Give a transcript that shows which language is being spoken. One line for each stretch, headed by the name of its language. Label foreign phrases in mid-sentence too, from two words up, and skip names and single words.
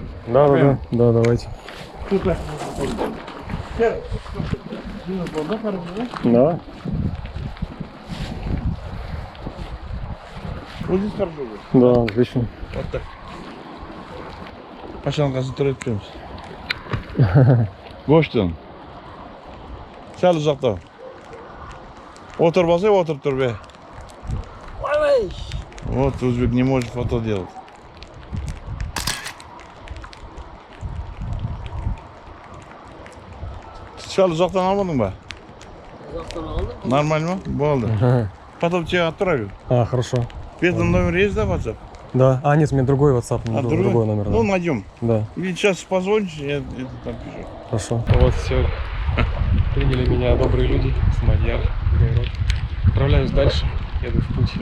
Russian: Да, давайте. Супер. Да, хорошо, да? Да. Вот здесь хорошо будет. Да, отлично. Вот так. Пошел концентрировать прям.
Uzbek: Go'shtdan. Sal uzoqda. O'tir bo'lsa, o'tirib tur be.
Russian: Вот узбек не может фото делать.
Uzbek: Sal uzoqdan olmadingmi? Uzoqdan oldim.
Russian: Нормально? Bo'ldi. Потом тебе отправлю. А, хорошо. Бедный номер есть, да, WhatsApp? Да. А, нет, у меня другой WhatsApp, другой номер. Да. Ну, найдем. Да. Или сейчас позвонишь, я там пишу. Хорошо. Вот все. Приняли меня добрые люди с Мадьяр. Отправляюсь дальше. Еду в путь.